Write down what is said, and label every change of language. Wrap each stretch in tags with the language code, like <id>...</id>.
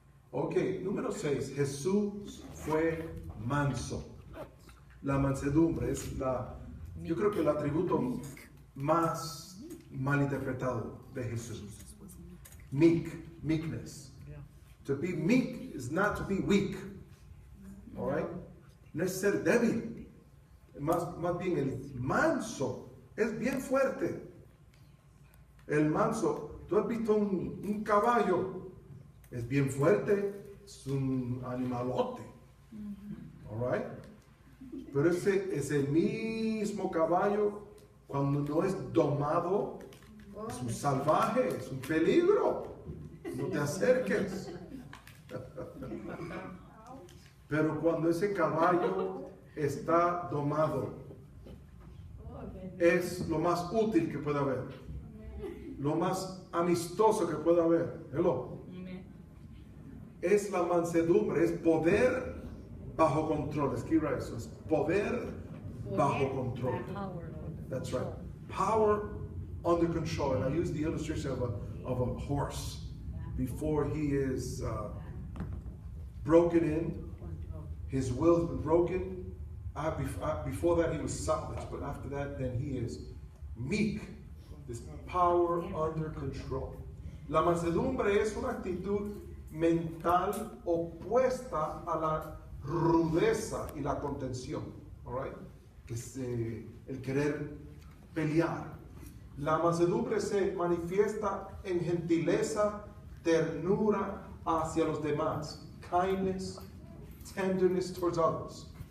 <es>Ok, número 6. Jesús fue manso. La mansedumbre es yo creo que el atributo más malinterpretado de Jesús.</es> <en>Meekness. To be meek is not to be weak. All right?</en> <es>No es ser débil. Más bien el manso es bien fuerte. El manso, tú has visto un caballo, es bien fuerte, es un animalote.</es> <en>All right?</en> <es>Pero ese mismo caballo, cuando no es domado, es un salvaje, es un peligro. No te acerques. Pero cuando ese caballo está domado, es lo más útil que puede haber, lo más amistoso que puede haber. Hello. Es la mansedumbre, es poder bajo control. Escriba eso, es poder bajo control.</es> <en>That's right. Power under control. And I use the illustration of a horse before he is broken in. His will's been broken. Before that, he was savage, but after that, then he is meek. This power under control.</en> <es>La mansedumbre es una actitud mental opuesta a la rudeza y la contención.</es> <en>All right?</en> <es>Que es el querer pelear. La mansedumbre se manifiesta en gentileza, ternura hacia los demás,</es> <en>kindness, tenderness towards others.</en>